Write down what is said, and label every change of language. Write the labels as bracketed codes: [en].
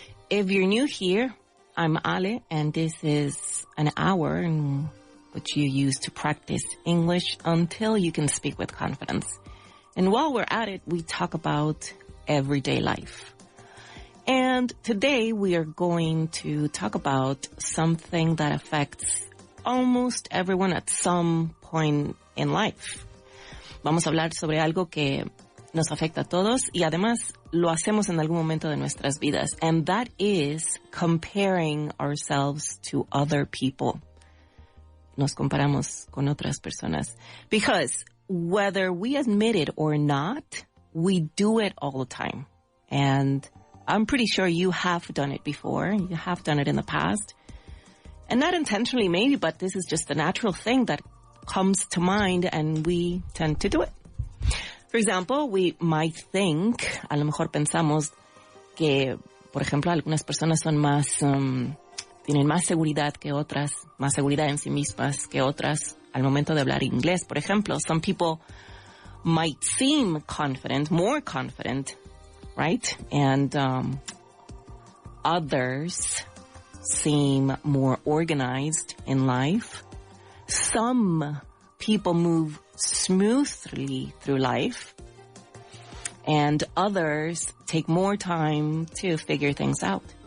[en] If you're new here, I'm Ale, and this is an hour in which you use to practice English until you can speak with confidence. And while we're at it, we talk about everyday life. And today we are going to talk about something that affects almost everyone at some point in life. [es] Vamos a hablar sobre algo que nos afecta a todos y además lo hacemos en algún momento de nuestras vidas. [en] And that is comparing ourselves to other people. [es] Nos comparamos con otras personas. [en] Because whether we admit it or not, we do it all the time. And I'm pretty sure you have done it before. You have done it in the past. And not intentionally maybe, but this is just a natural thing that comes to mind and we tend to do it. For example, we might think, [es] a lo mejor pensamos que, por ejemplo, algunas personas son más, tienen más seguridad que otras, más seguridad en sí mismas que otras al momento de hablar inglés. Por ejemplo, [en] some people might seem confident, more confident, right? And others seem more organized in life. Some people move smoothly through life, and others take more time to figure things out.